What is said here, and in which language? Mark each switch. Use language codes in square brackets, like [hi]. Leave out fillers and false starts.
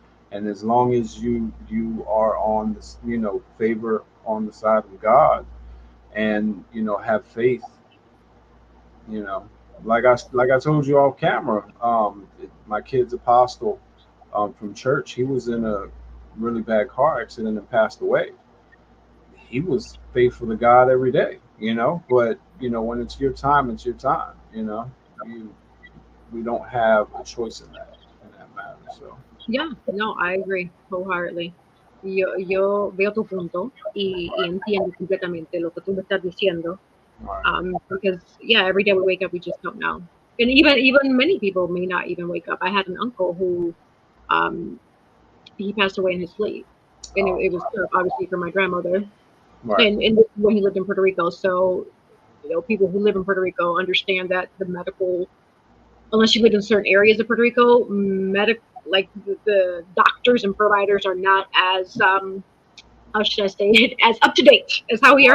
[en] and as long as you are on this, favor on the side of God, and have faith, you know, like I told you off camera, my kid's apostle, from church, he was in a really bad car accident and passed away. He was faithful to God every day, but when it's your time, it's your time. You we don't have a choice in that matter. So Yeah, no, I agree wholeheartedly. [es] Yo veo tu punto y entiendo completamente lo que tú me estás diciendo. [en] right, Because yeah, every day we wake up, we just don't know, and even many people may not even wake up. I had an uncle who um, he passed away in his sleep, and oh, it was obviously for my grandmother, right, and this is when he lived in Puerto Rico. So people who live in Puerto Rico understand that the medical, unless you live in certain areas of Puerto Rico, like the doctors and providers are not as how should I say it, as up to date as how we are